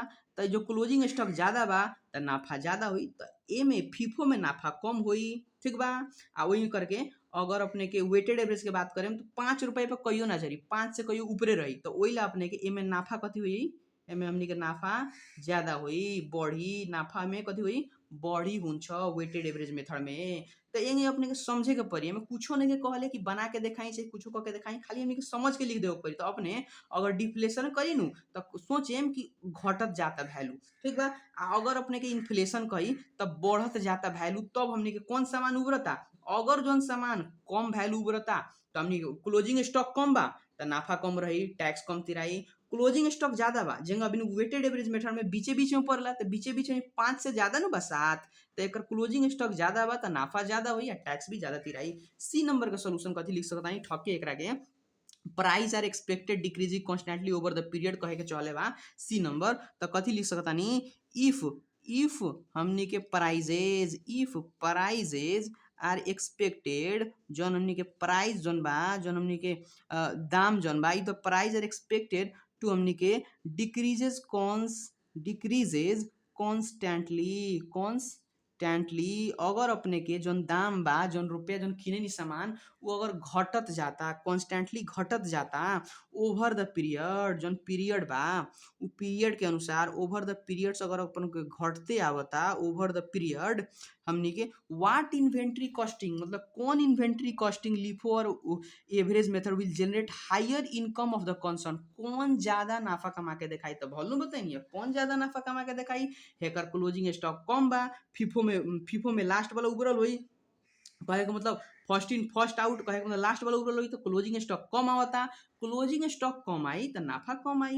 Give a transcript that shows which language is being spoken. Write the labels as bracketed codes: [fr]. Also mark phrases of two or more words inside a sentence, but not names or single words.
[bho] तो जो [en] closing stock [bho] ज्यादा बा तो नाफा ज्यादा हुई, तो ए में फीफो में नाफा कम हुई, ठीक बा। आ वही करके अगर अपने के [en] weighted average [bho] के बात करें तो 5 रुपये पर कहियो ना चली, 5 से कहियो ऊपरे रही, तो वही ला अपने के एमे नाफा कथी हुई, एमे हमनी के नाफा ज्यादा हुई, बढ़ी। नाफा में कथी हुई, बढ़ी हुन्छ [en] weighted average method [bho] में। तो ये अपने के समझे के पड़ी, हमें कुछो नहीं के कहले कि बना के दिखाई चाहे कुछो करके दिखाई, खाली हमनी के समझ के लिख देवे के पड़ी। तो अपने अगर डिफ्लेशन करी नु तो सोचेम कि घटत जाता वैल्यू, ठीक बा। अगर अपने के इन्फ्लेशन कही तब बढ़त जाता वैल्यू, तब हमनी के कौन सामान उभरता, अगर जौन सामान कम वैल्यू उभरता तो हमनी [en] closing stock [bho] कम बा तो नाफा कम रही, टैक्स कम तिराई। [en] closing stock [bho] ज्यादा बा, जेंगा अभी [en] weighted average method [bho] में बीचे बीच में पड़ला, तो बीचे बीच में 5 से ज्यादा नु बा 7, तो एकर [en] closing stock [bho] ज्यादा बा तो नाफा ज्यादा हुई, टैक्स भी ज्यादा तिराई। [en] C number [bho] का सोल्यूशन कथी लिख सकता है ठके एकरा के, [en] price are expected decreasing constantly over the period [bho] कहे के चले बा। [en] C number [bho] तो कथी लिख सकता नी, इफ हमनी के प्राइजेज, [en] if prices are expected, [bho] जौन हमनी के प्राइस जौन बा, जौन हमनी के दाम जौन बा, तो [en] price are expected to [bho] हमनी के [en] decreases constantly. [bho] अगर अपने के जौन दाम बा, जौन रुपया जौन किने नी सामान, वो अगर घटत जाता, कॉन्स्टेंटली घटत जाता [en] over the period, [bho] जौन पीरियड बा उ पीरियड के अनुसार [en] over the periods [bho] अगर अपन के घटते आवता [en] over the period, [bho] हमनी के [en] what inventory costing [bho] मतलब कौन [en] inventory costing LIFO [bho] और [en] average method will generate higher income of the concern, [bho] कौन ज्यादा नाफा कमा के दिखाई। तो भलू बताइए कौन ज्यादा नाफा कमा के दिखाई, हेकर [en] closing stock [bho] कम बा, फीफो में लास्ट वाला उबरल हुई, कहे के मतलब [en] first out [bho] कहे मतलब लास्ट वाला ऊपर लगी तो [en] closing stock [bho] कम आवता, [en] closing stock [bho] कम आई तो नाफा कम आई।